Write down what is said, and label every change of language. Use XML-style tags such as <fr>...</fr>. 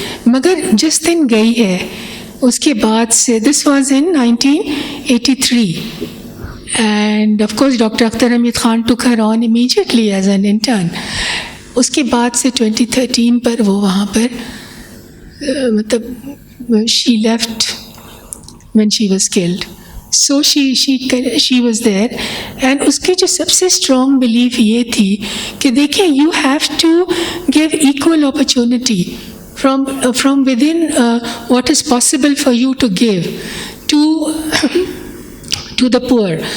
<hi>मगर जिस दिन गई है उसके बाद से,</hi> <en>This was in 1983, and of course Dr. Akhtar Hamid Khan took her on immediately as an intern.</en> <hi>उसके बाद से 2013 पर वो वहाँ पर मतलब</hi> <en>she left when she was killed. So she was there, and</en> <hi>उसकी जो सबसे</hi> <en>strong belief</en> <hi>ये थी कि देखिए,</hi> <en>you have to give equal opportunity from within what is possible for you to give to the poor.</en>